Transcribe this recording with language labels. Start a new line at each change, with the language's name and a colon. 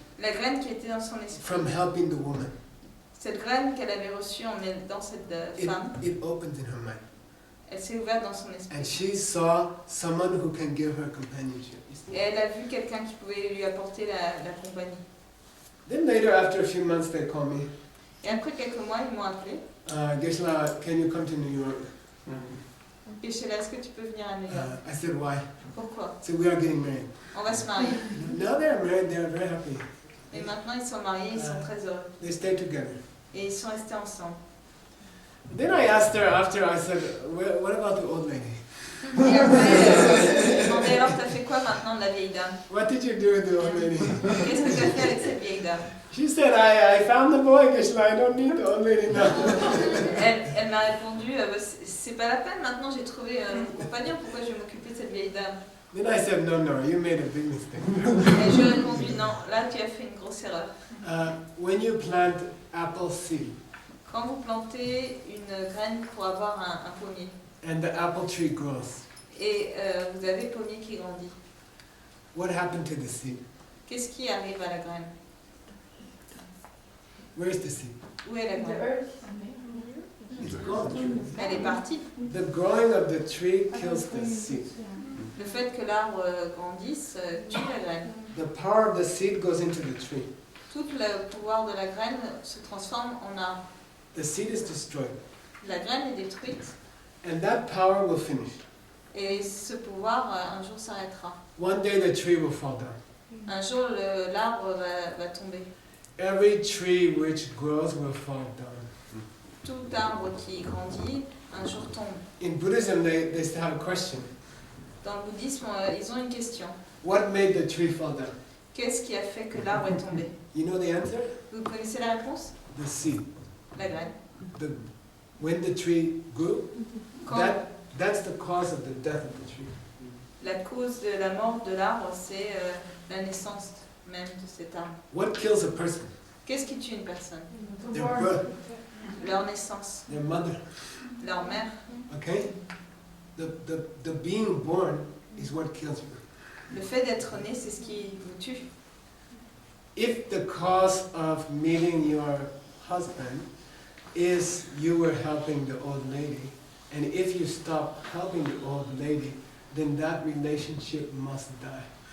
French: la graine qui était dans son esprit,
English: from helping the woman,
French: cette graine qu'elle avait reçue dans cette femme,
English: it opened in her mind.
French: elle s'est ouverte dans son esprit.
English: And she saw someone who can give her companionship.
French: Et elle a vu quelqu'un qui pouvait lui apporter la compagnie.
English: Then later, after a few months, they called me.
French: Et après quelques mois, ils m'ont appelé.
English: Geshe, can you come to New York?
French: Geshe, est-ce que tu peux venir à New York?
English: I said, why?
French: Pourquoi?
English: So we are getting married.
French: On va se marier.
English: Now they're married, they are very happy.
French: Et maintenant, ils sont mariés, ils sont très heureux.
English: They stay together.
French: Et ils sont restés ensemble.
English: Then I asked her after, I said, what about the old lady?
French: Et après, j'ai demandé alors, t'as fait quoi maintenant de la vieille dame?
English: What did you do with the old lady?
French: Qu'est-ce que t'as fait avec cette vieille dame?
English: She said, I found the boy, Geshe, I don't need the old lady now.
French: Elle m'a répondu, c'est pas la peine, maintenant j'ai trouvé mon compagnon, pourquoi je vais m'occuper de cette vieille dame?
English: Then I said, no, you made a big mistake.
French: Et je lui ai répondu, non, là tu as fait une grosse erreur.
English: When you plant apple seed,
French: Quand vous plantez une graine pour avoir un pommier,
English: and the apple tree grows,
French: et vous avez le pommier qui grandit,
English: what happened to the seed?
French: qu'est-ce qui arrive à la graine?
English: Where is the seed?
French: Où est la graine?
English: It's gone.
French: Elle est partie.
English: The growing of the tree kills the seed.
French: Le fait que l'arbre grandisse tue la graine.
English: The power of the seed goes into the tree.
French: Tout le pouvoir de la graine se transforme en arbre.
English: The seed is destroyed.
French: La graine est détruite
English: And that power will finish.
French: et ce pouvoir un jour s'arrêtera.
English: One day the tree will fall down.
French: Un jour l'arbre va tomber.
English: Every tree which grows will fall down.
French: Tout arbre qui grandit, un jour tombe.
English: In Buddhism, they still have a question.
French: Dans le bouddhisme, ils ont une question.
English: What made the tree fall down?
French: Qu'est-ce qui a fait que l'arbre est tombé?
English: You know the answer?
French: Vous connaissez la réponse?
English: The seed.
French: La graine.
English: When the tree grew,
French: Quand
English: that's the cause of the death of the tree.
French: la cause de la mort de l'arbre, c'est la naissance même de cet arbre.
English: What kills a person?
French: Qu'est-ce qui tue une personne?
English: Their birth,
French: Leur naissance,
English: their mother.
French: leur mère.
English: Okay? The being born is what kills you.
French: Le fait d'être né, c'est ce qui vous tue.
English: If the cause of meeting your husband is you were helping the old lady, and if you stop helping the old lady, then that relationship must die.